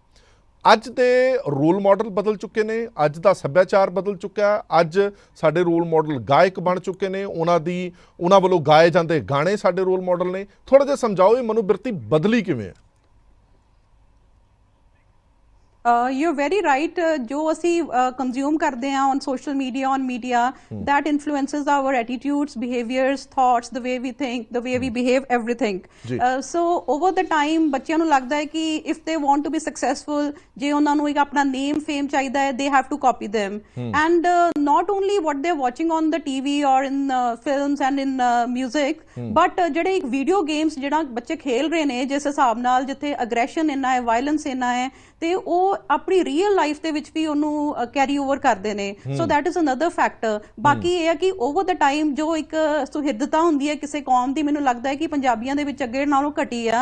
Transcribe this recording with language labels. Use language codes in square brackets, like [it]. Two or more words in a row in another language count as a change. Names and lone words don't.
[pa] ਅੱਜ ਦੇ ਰੋਲ ਮਾਡਲ ਬਦਲ ਚੁੱਕੇ ਨੇ, ਅੱਜ ਦਾ ਸੱਭਿਆਚਾਰ ਬਦਲ ਚੁੱਕਾ ਹੈ। ਅੱਜ ਸਾਡੇ ਰੋਲ ਮਾਡਲ ਗਾਇਕ ਬਣ ਚੁੱਕੇ ਨੇ, ਉਹਨਾਂ ਵੱਲੋਂ ਗਾਏ ਜਾਂਦੇ ਗਾਣੇ ਸਾਡੇ ਰੋਲ ਮਾਡਲ ਨੇ। ਥੋੜਾ ਜਿਹਾ ਸਮਝਾਓ ਇਹ ਮਨੋਬਿਰਤੀ ਬਦਲੀ ਕਿਵੇਂ ਹੈ? [en] you're very right. [pa] ਜੋ ਅਸੀਂ [en] consume [pa] ਕਰਦੇ ਹਾਂ [en] on social media, on media, that influences our attitudes, behaviors, thoughts, the way we think, the way we behave, everything. So over the time [pa] ਬੱਚਿਆਂ ਨੂੰ ਲੱਗਦਾ ਹੈ ਕਿ [en] if they want to be successful, [pa] ਜੇ ਉਹਨਾਂ ਨੂੰ ਇੱਕ ਆਪਣਾ [en] name, fame [pa] ਚਾਹੀਦਾ ਹੈ, [en] they have to copy them. And not only what they're watching on the TV or in films and in music, but [pa] ਜਿਹੜੇ ਇੱਕ [en] video games [pa] ਜਿਹੜਾ ਬੱਚੇ ਖੇਲ ਰਹੇ ਨੇ ਜਿਸ ਹਿਸਾਬ ਨਾਲ ਜਿੱਥੇ aggression ਇੰਨਾ ਹੈ, violence ਇੰਨਾ ਹੈ, ਤੇ ਉਹ ਆਪਣੀ [en] real life [pa] ਦੇ ਵਿੱਚ ਵੀ ਉਹਨੂੰ [en] carry over [pa] ਕਰਦੇ ਨੇ. [en] so that is another factor. [pa] ਬਾਕੀ ਇਹ ਹੈ ਕਿ [en] over the time [pa] ਜੋ ਇੱਕ ਸੁਹਿਰਦਤਾ ਹੁੰਦੀ ਹੈ ਕਿਸੇ ਕੌਮ ਦੀ, ਮੈਨੂੰ ਲੱਗਦਾ ਹੈ ਕਿ ਪੰਜਾਬੀਆਂ ਦੇ ਵਿੱਚ ਅੱਗੇ ਨਾਲੋਂ ਘਟੀ ਆ.